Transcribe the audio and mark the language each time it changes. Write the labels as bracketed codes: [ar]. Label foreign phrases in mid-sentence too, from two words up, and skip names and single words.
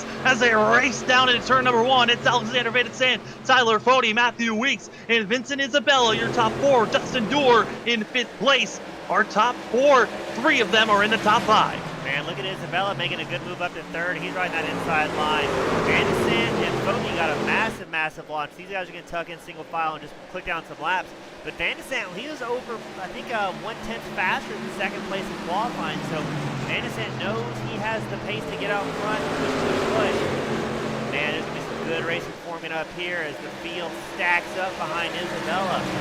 [en] As they race down into turn number 1, it's Alexander Van de Sant, Tyler Fode, Matthew Weeks, and Vincent Isabella, your top 4. Dustin Dorr in 5th place. Our top 4, 3 of them are in the top 5. Man, look at Isabella making a good move up to 3rd. He's riding that inside line. Van de Sant and Fode got a massive, massive launch. These guys are going to tuck in single file and just click down some laps. But Van de Sant, he was over, I think, 1/10 faster than 2nd place in qualifying. So Anderson knows he has the pace to get out front and push. Man, there's going to be some good racing forming up here as the field stacks up behind Isabella.